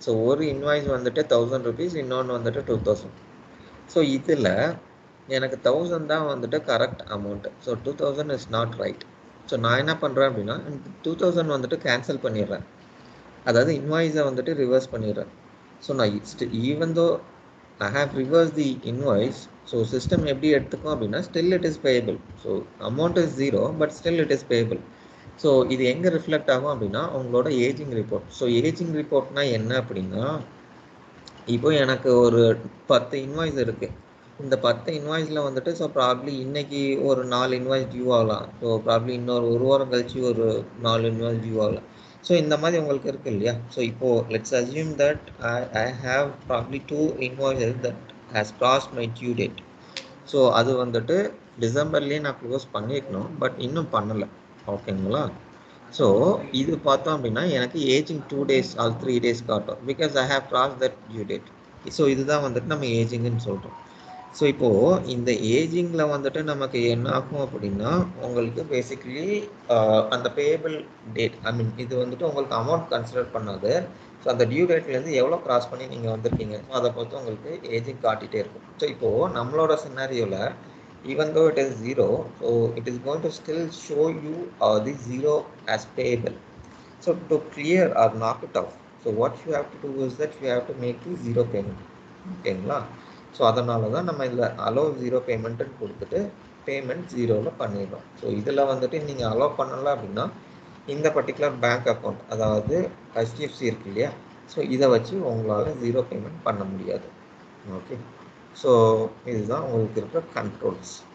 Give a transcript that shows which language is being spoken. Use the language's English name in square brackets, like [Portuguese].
[Tamil] So ஒரு invoice வந்துட்டு 1000 rupees, இன்னொன்று வந்துட்டு 2000. ஸோ இதில் எனக்கு 1000 தான் வந்துட்டு correct amount. So 2000 [English] Is not right. [Tamil] So நான் என்ன பண்ணுறேன் அப்படின்னா 2000 வந்துட்டு கேன்சல் பண்ணிடுறேன். அதாவது இன்வாய்ஸை வந்துட்டு ரிவர்ஸ் பண்ணிடுறேன். [English] so நான் even though I have reversed the invoice, so system [Tamil] எப்படி எடுத்துக்கும் அப்படின்னா [English] still it is payable. So amount is zero but still it is payable. [Tamil] So இது எங்கே ரிஃப்ளெக்ட் ஆகும் அப்படின்னா உங்களோட ஏஜிங் ரிப்போர்ட். ஸோ ஏஜிங் ரிப்போர்ட்னா என்ன அப்படின்னா, இப்போ எனக்கு ஒரு 10 இன்வாய்ஸ் இருக்குது. இந்த 10 இன்வாய்ஸில் வந்துட்டு ஸோ ப்ராப்ளி இன்னைக்கு ஒரு 4 இன்வாய்ஸ் டியூ ஆகலாம். ஸோ ப்ராப்ளி இன்னொரு ஒரு வாரம் கழிச்சு ஒரு 4 இன்வாய்ஸ் டியூ ஆகலாம். [English] so [Tamil] இந்த மாதிரி உங்களுக்கு இருக்குது இல்லையா. [English] So இப்போது let's assume that I have probably 2 invoices that has crossed my due date. [Tamil] So அது வந்துட்டு டிசம்பர்லேயே நான் க்ளோஸ் பண்ணியிருக்கணும், பட் இன்னும் பண்ணலை. ஓகேங்களா. [English] so [Tamil] இது பார்த்தோம் அப்படின்னா எனக்கு [English] Ageing 2 days or 3 days காட்டும் because I have cross that due date. [Tamil] So இதுதான் வந்துட்டு நம்ம ஏஜிங்னு சொல்கிறோம். ஸோ இப்போது இந்த ஏஜிங்கில் வந்துட்டு நமக்கு என்ன ஆகும் அப்படின்னா உங்களுக்கு பேசிக்கலி அந்த பேபிள் டேட், ஐ மீன் இது வந்துட்டு உங்களுக்கு அமௌண்ட் கன்சிடர் பண்ணாது. ஸோ அந்த டியூ டேட்லேருந்து எவ்வளோ கிராஸ் பண்ணி நீங்கள் வந்திருக்கீங்க, ஸோ அதை பொறுத்து உங்களுக்கு ஏஜிங் காட்டிகிட்டே இருக்கும். [English] so [Tamil] இப்போது நம்மளோட சினாரியோவில் [English] even though it is zero, so it is going to still show you the zero as payable. So to clear or knock it off, so what you have to do is that you have to make the zero payment. [Tamil] ஓகேங்களா. So அதனால தான் நம்ம இதில் allow zero பேமெண்ட்டுன்னு கொடுத்துட்டு payment ஜீரோவில் பண்ணிடுறோம். So இதில் வந்துட்டு நீங்கள் அலோவ் பண்ணலை அப்படின்னா இந்த பர்டிகுலர் பேங்க் அக்கௌண்ட், அதாவது HDFC இருக்கு இல்லையா, ஸோ இதை வச்சு உங்களால் ஜீரோ பேமெண்ட் பண்ண முடியாது. ஓகே, ஸோ இதுதான் உங்களுக்கு இருக்கிற கண்ட்ரோல்ஸ்.